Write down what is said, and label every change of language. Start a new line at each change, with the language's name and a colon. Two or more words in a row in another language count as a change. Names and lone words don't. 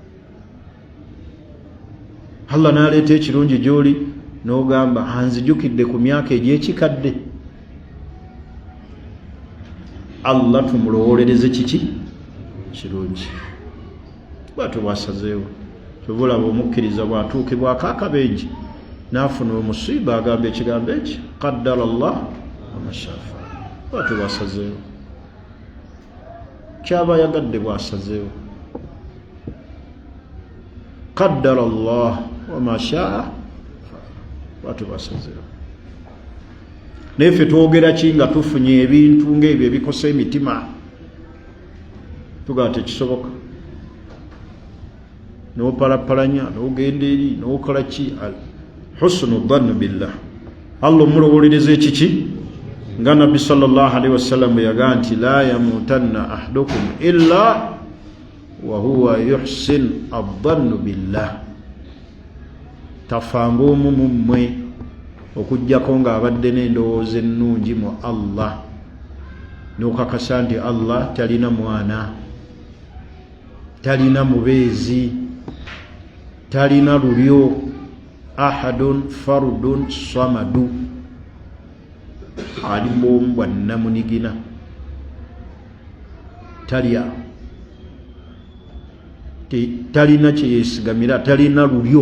Ganda: Allah n'aleeta ekirungi gy'oli n'ogamba anzijukidde ku myaka egy'ekikadde. Allah tumulowolereze kiki? Kirungi. Bw'atyo bw'asazeewo, tubulaba omukkiriza bw'atuukibwako akabenje n'afuna omusiiba agamba ekigambo eki,
Arabic: قدر الله وما شاء فعل.
Ganda: Bw'atyo bw'asazeewo, kyaba yagadde bw'asazeewo.
Arabic: قدر الله وما شاء,
Ganda: bw'atyo bw'asazeewo. Naye ffe twogera ki nga tufunye ebintu ng'ebyo ebikosa emitima? Tugamba tekisoboka, n'opalapalanya n'ogenda eri n'okola ki?
Arabic: حسن الظن بالله,
Ganda: Allah omulowolereza ekiki? Nga Nabbi
Arabic: صلى الله عليه وسلم
Ganda: yagaa nti
Arabic: لا يموتن أحدكم إلا وهو يحسن الظن بالله,
Ganda: tafanga omu mu mmwe okujjako ng'abadde n'endowooza ennungi mu Allah, n'okakasa nti Allah talina mwana, talina mubeezi, talina lulyo,
Arabic: أحد فرد صمد,
Ganda: ali bwomu bwa nnamunigina, talya, talina kyeyesigamira, talina lulyo.